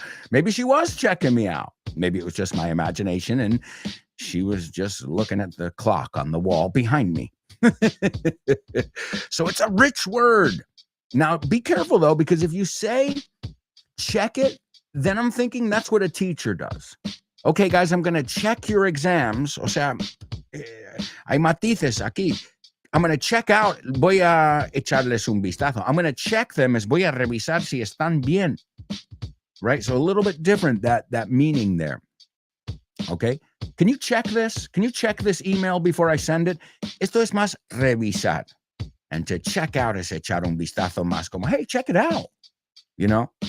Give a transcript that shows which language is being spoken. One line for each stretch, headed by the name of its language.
English: Maybe she was checking me out. Maybe it was just my imagination, and she was just looking at the clock on the wall behind me. So it's a rich word. Now, be careful, though, because if you say check it, then I'm thinking that's what a teacher does. Okay, guys, I'm going to check your exams.
Spanish: O sea, hay matices aquí.
English: I'm going to check out.
Spanish: Voy a echarles un vistazo.
English: I'm going to check them as
Spanish: voy a revisar si están bien.
English: Right? So a little bit different, that meaning there. Okay? Can you check this? Can you check this email before I send it?
Spanish: Esto es más revisar.
English: And to check out
Spanish: es echar un vistazo más como,
English: hey, check it out. You know?